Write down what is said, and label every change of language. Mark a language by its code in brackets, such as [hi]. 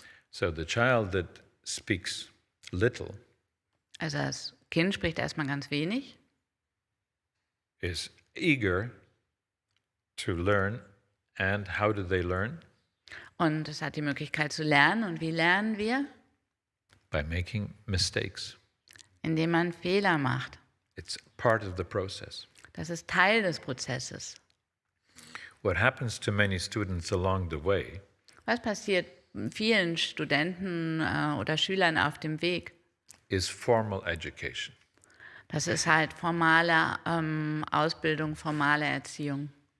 [en] So the child that speaks little [de] Also das Kind spricht erstmal ganz wenig [en] is eager to learn. And how do they learn? [de] und es hat die Möglichkeit zu lernen. Und wie lernen wir? [en] By making mistakes. [de] Indem man Fehler macht. [en] It's part of the process. [de] Das ist Teil des Prozesses. [en] What happens to many students along the way [de] Was passiert vielen Studenten oder Schülern auf dem Weg? [en] is formal education. [de] Das ist halt formale Ausbildung, formale Erziehung.